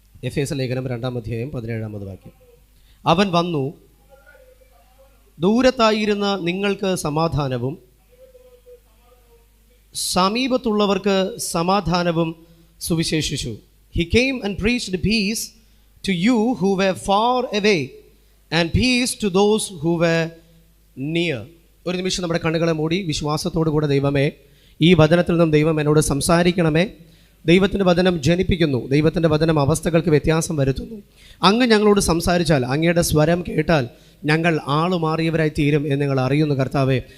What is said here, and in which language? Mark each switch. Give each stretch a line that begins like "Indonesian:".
Malayalam: എഫേസ്യ ലേഖനം 2-ാം അധ്യായം 17-ാമത് വാക്യം. അവൻ വന്നു, ദൂരത്തായിരുന്ന നിങ്ങൾക്ക് സമാധാനവും സമീപത്തുള്ളവർക്ക് സമാധാനവും സുവിശേഷിച്ചു.
English: He came and preached peace to you who were far away and peace to those who were near.
Malayalam: ഒരു നിമിഷം നമ്മുടെ കണ്ണുകളെ മൂടി വിശ്വാസത്തോടു കൂടെ ദൈവമേ, ഈ വചനത്തിൽ നിന്നും ദൈവം എന്നോട് സംസാരിക്കണമേ. ദൈവത്തിൻ്റെ വചനം ജനിപ്പിക്കുന്നു, ദൈവത്തിൻ്റെ വചനം അവസ്ഥകൾക്ക് വ്യത്യാസം വരുത്തുന്നു. അങ്ങ് ഞങ്ങളോട് സംസാരിച്ചാൽ, അങ്ങയുടെ സ്വരം കേട്ടാൽ ഞങ്ങൾ ആളുമാറിയവരായി തീരും എന്ന് നിങ്ങൾ അറിയുന്നു കർത്താവേ.